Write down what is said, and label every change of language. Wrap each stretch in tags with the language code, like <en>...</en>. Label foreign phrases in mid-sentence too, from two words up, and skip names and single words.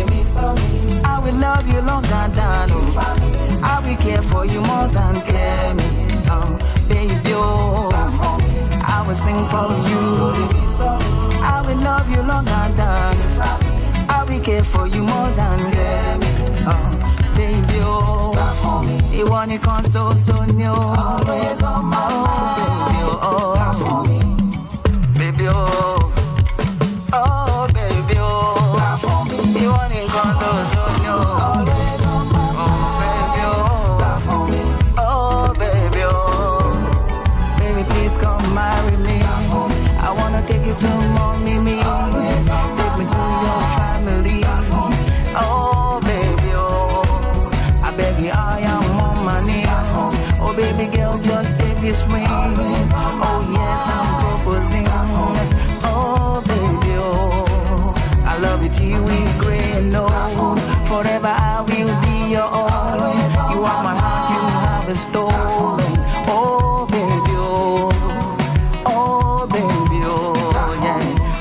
<en>I will love you longer than I will care for you more than care me. Baby, oh. I will sing for you. I will love you longer than I will care for you more than care me. Baby, oh. You want</en> <yo>nìkan ṣoṣo ni o.</yo> <en>Always on my mind. Oh, baby, oh. Oh, baby,</en> <yo>oh. Ìwọ nìkan ṣoṣo ni o.</yo> <en>Always on my mind. Oh, baby, oh. Oh, baby, oh. Baby, please come marry me. I wanna take you to mommy, me. Take me to your family. Oh, baby, oh. I beg you, I am on my knees. Oh, baby girl, just take this ring. Oh, yes, I'm proposing. Oh, baby, oh. I love you till we gray and old. Forever I will be your own. You are my heart, you have a stolen. Oh, baby, oh. Oh, baby, oh, yeah.</en>